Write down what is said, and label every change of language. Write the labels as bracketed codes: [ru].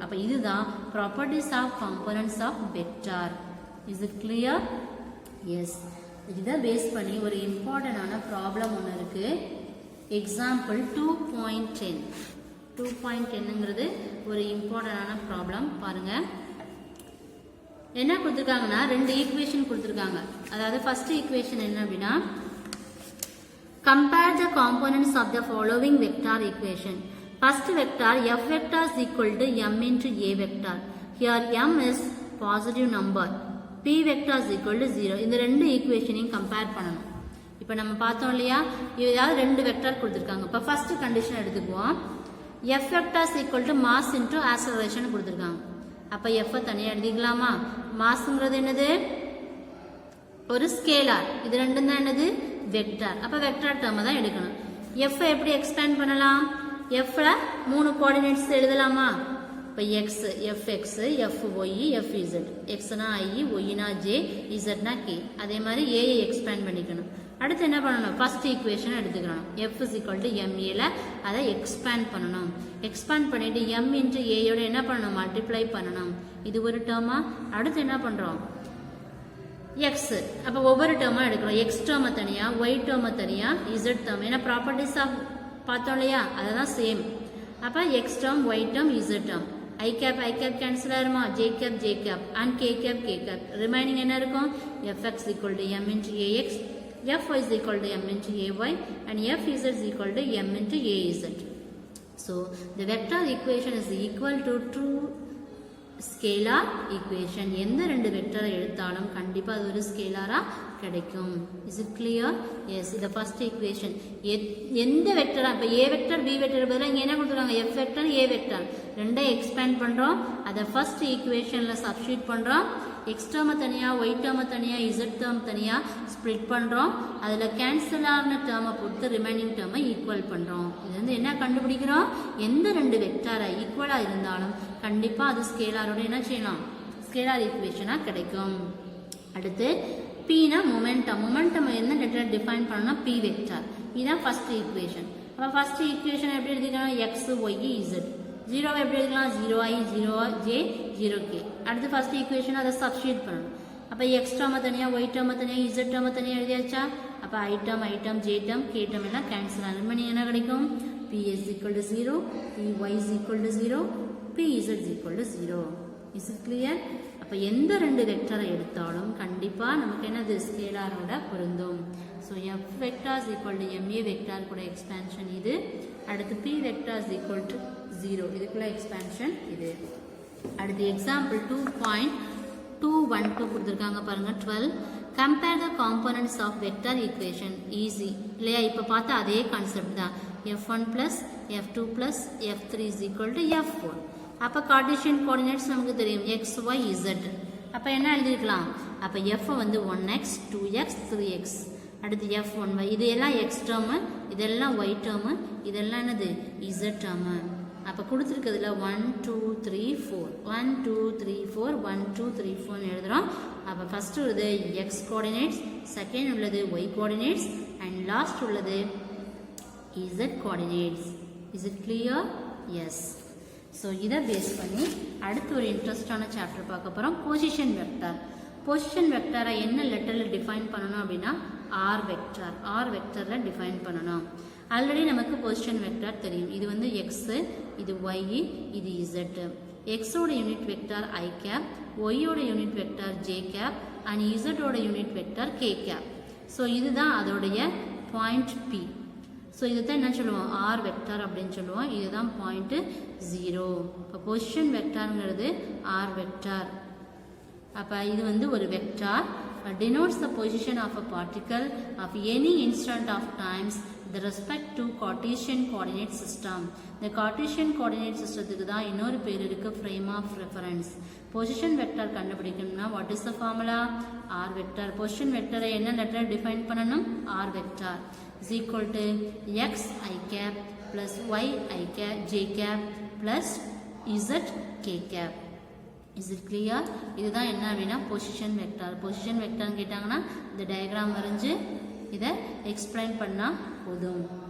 [ta] அப்போ இதுதான் properties of components of vector. [en] Is it clear? Yes. [ta] இதை பேஸ் பண்ணி ஒரு இம்பார்ட்டண்டான ப்ராப்ளம் ஒன்று இருக்குது. எக்ஸாம்பிள் 2.10. 2.10ங்கிறது ஒரு இம்பார்ட்டண்டான ப்ராப்ளம். பாருங்கள் என்ன கொடுத்துருக்காங்கன்னா 2 ஈக்குவேஷன் கொடுத்துருக்காங்க. அதாவது ஃபர்ஸ்ட் ஈக்குவேஷன் என்ன அப்படின்னா, [en] compare the components of the following vector equation. First vector f vector is equal to m into a vector. Here m is positive number. p vector is equal to 0. [ta] இந்த 2 ஈக்குவேஷனையும் compare பண்ணணும். இப்போ நம்ம பார்த்தோம் இல்லையா, ஏதாவது 2 vector கொடுத்துருக்காங்க. இப்போ first condition எடுத்துக்குவோம். [en] f vector is equal to mass into acceleration [ta] கொடுத்துருக்காங்க. அப்போ f தனியாக எழுதிக்கலாமா? மாஸ்ங்கிறது என்னது? ஒரு ஸ்கேலார். இது ரெண்டும் தான் என்னது? வெக்டார். அப்போ வெக்டார் டேர்மை தான் எடுக்கணும். f எப்படி எக்ஸ்பேண்ட் பண்ணலாம்? f 3 கோஆர்டினேட்ஸ் எழுதலாமா? இப்போ x, fx, fy, fz. xனா i, yனா j, zனா k. அதே மாதிரி a எக்ஸ்பேண்ட் பண்ணிக்கணும். அடுத்து என்ன பண்ணணும்? ஃபர்ஸ்ட் ஈக்குவேஷன் எடுத்துக்கணும். [en] f is equal to ma [ta] அதை எக்ஸ்பேண்ட் பண்ணணும். எக்ஸ்பேண்ட் பண்ணிட்டு m into a யோட என்ன பண்ணணும்? மல்டிப்ளை பண்ணணும். இது ஒரு டேர்மா. அடுத்து என்ன பண்ணுறோம்? x. அப்போ ஒவ்வொரு டேர்மாக எடுக்கிறோம். x டேர்மை தனியாக, y டேர்மை தனியாக, z டேர்ம். ஏன்னா ப்ராப்பர்ட்டிஸ் ஆஃப் பார்த்தோம் இல்லையா, அதை தான் சேம். அப்போ x term, y term, z term. I cap cancel ஆயிருமா? j cap and k cap. Remaining என்ன இருக்கும்? [en] fx equal to m into ax, fy is equal to m into ay and fz is equal to m into az. So the vector equation is equal to true scalar equation. [ta] எந்த 2 வெக்டரை எடுத்தாலும் கண்டிப்பாக அது ஒரு ஸ்கேலாராக கிடைக்கும். [en] Is it clear? Yes. [ta] இதை first equation எந்த வெக்டரா, இப்போ ஏ வெக்டர் பி வெக்டர் பதிலாக இங்கே என்ன கொடுத்துருக்காங்க? எஃப் வெக்டர் ஏ வெக்டர் ரெண்டை எக்ஸ்பேண்ட் பண்ணுறோம். அதை ஃபர்ஸ்ட் ஈக்குவேஷனில் சப்ஸ்டியூட் பண்ணுறோம். எக்ஸ் டேர்மை தனியாக, ஒய் டேர்மை தனியாக, இசட் டேர்ம் தனியாக ஸ்ப்ளிட் பண்ணுறோம். அதில் கேன்சல் ஆன டேர்மை பொறுத்து ரிமைனிங் டேர்மை ஈக்குவல் பண்ணுறோம். இது வந்து என்ன கண்டுபிடிக்கிறோம்? எந்த 2 வெக்டாரை ஈக்குவலாக இருந்தாலும் கண்டிப்பாக அது ஸ்கேலாரோட என்ன செய்யலாம்? ஸ்கேலார் ஈக்குவேஷனாக கிடைக்கும். அடுத்து Pனா மொமெண்டம். மொமெண்டம் என்ன லெட்டர் டிஃபைன் பண்ணணும்னா P வெக்டார். இதுதான் ஃபர்ஸ்ட் ஈக்குவேஷன். அப்போ ஃபர்ஸ்ட் ஈக்குவேஷன் எப்படி எழுதிக்கலாம்? X, Y, Z. 0 எப்படி எழுதிக்கலாம்? 0i, 0j, 0k. அடுத்து ஃபர்ஸ்ட் ஈக்குவேஷன் அதை சப்ஸ்டியூட் பண்ணணும். அப்போ எக்ஸ் டேர்மை தனியாக, ஒய் டேர்மை தனியாக, இசட் டேர்மை தனியாக எழுதியாச்சா? அப்போ ஐ term, J term, K term எல்லாம் கேன்சல் ஆகும். மணி என்ன கிடைக்கும்? [en] P is equal to 0, Py is equal to 0, Pz is equal to 0. Is it clear? [ta] அப்போ எந்த 2 வெக்டரை எடுத்தாலும் கண்டிப்பாக நமக்கு என்னது? ஸ்கேலாரோட பொருந்தும். [en] so f vector is equal to ma vector [ta] கூட எக்ஸ்பேன்ஷன் இது. [en] அடுத்து p vector is equal to 0 [ta] இதுக்குள்ள எக்ஸ்பேன்ஷன் இது. அடுத்து எக்ஸாம்பிள் 2.212 கொடுத்துருக்காங்க பாருங்க. [en] 12 compare the components of vector equation. Easy [ta] இல்லையா? இப்போ பார்த்தா அதே கான்செப்ட் தான். [en] f1 plus f2 plus f3 is equal to f4. [ta] அப்போ கார்ட்டீசியன் கோஆர்டினேட்ஸ் நமக்கு தெரியும் x y z. அப்போ என்ன எழுதிருக்கலாம்? அப்போ f வந்து 1x 2x 3x. அடுத்து f1y இது எல்லாம் x டேர்மு, இதெல்லாம் y டேர்மு, இதெல்லாம் என்னது z டேர்மு. அப்போ கொடுத்துருக்கிறதுல 1 2 3 4 1 2 3 4 1 2 3 4 எழுதுகிறோம். அப்போ ஃபஸ்ட்டு உள்ளது x கோஆர்டினேட்ஸ், செகண்ட் உள்ளது y கோஆர்டினேட்ஸ் அண்ட் லாஸ்ட் உள்ளது z coordinates. [en] Is it clear? Yes. [ta] So இதை பேஸ் பண்ணி அடுத்து ஒரு இன்ட்ரெஸ்டான சாப்டர் பார்க்க போகிறோம். Position vector. பொசிஷன் வெக்டாரை என்ன லெட்டரில் டிஃபைன் பண்ணணும் அப்படின்னா ஆர் வெக்டார். ஆர் வெக்டரில் டிஃபைன் பண்ணணும். ஆல்ரெடி நமக்கு பொசிஷன் வெக்டார் தெரியும். இது வந்து எக்ஸு, இது ஒய், இது இசட்டு. எக்ஸோட யூனிட் வெக்டார் ஐ கேப், ஒய்யோட unit vector j cap and இசட்டோட unit vector K gap. So இதுதான் அதோடைய பாயிண்ட் பி. ஸோ இதை தான் என்ன சொல்லுவோம்? ஆர் வெக்டார் அப்படின்னு சொல்லுவோம். இதுதான் பாயிண்ட்டு 0. இப்போ பொசிஷன் வெக்டாருங்கிறது ஆர் வெக்டார். அப்போ இது வந்து ஒரு vector [en] denotes the position of a particle of any instant of times with respect to Cartesian coordinate system. The Cartesian coordinate systemத்துக்கு [ta] தான் இன்னொரு பேர் இருக்கு, [en] frame of reference. Position vector [ta] கண்டுபிடிக்கணும்னா [en] what is the formula? R vector. Position vector என்ன letter define பண்ணணும்? R vector is equal to x I cap plus y I cap j cap plus z k cap. Is it clear? [ta] இதுதான் என்ன அப்படின்னா position vector. Position வெக்டார்னு கேட்டாங்கன்னா இந்த diagram வரைஞ்சு இதை explain பண்ணால் போதும்.